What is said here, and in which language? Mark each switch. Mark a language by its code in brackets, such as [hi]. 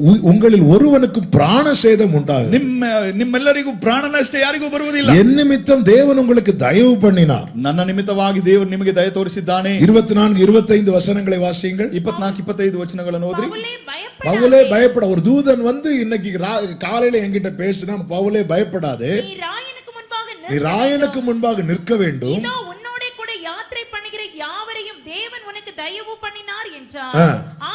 [ta] உங்களில் ஒருவனுக்கு பிராண சேதம் உண்டாகும், [kn] ನಿಮ್ಮೆಲ್ಲರಿಗೂ ಪ್ರಾಣ ನಷ್ಟ ಯಾರಿಗೂ ಬರುವುದಿಲ್ಲ. [ta] என் நிமித்தம் தேவன் உங்களுக்கு தயவு பண்ணினார், [kn] ನನ್ನ ನಿಮಿತ್ತವಾಗಿ ದೇವರು ನಿಮಗೆ ದಯ ತೋರಿಸಿದ್ದಾನೆ. [ta] 24 25 வசனங்களை வாசியுங்கள். [kn] 24 25 ವಚನಗಳನ್ನು ಓದ್ರಿ. [ta] பவுலே பயப்பட, ஒரு தூதன் வந்து இன்னைக்கு காலையில என்கிட்ட பேசினா, பவுலே பயப்படாதே, நீ ராயனுக்கு முன்பாக நிற்க வேண்டும், உன்னோட கூட யாத்திரை பண்ணுகிற யாவரையும் தேவன் உனக்கு தயவு பண்ணினார் என்றார்.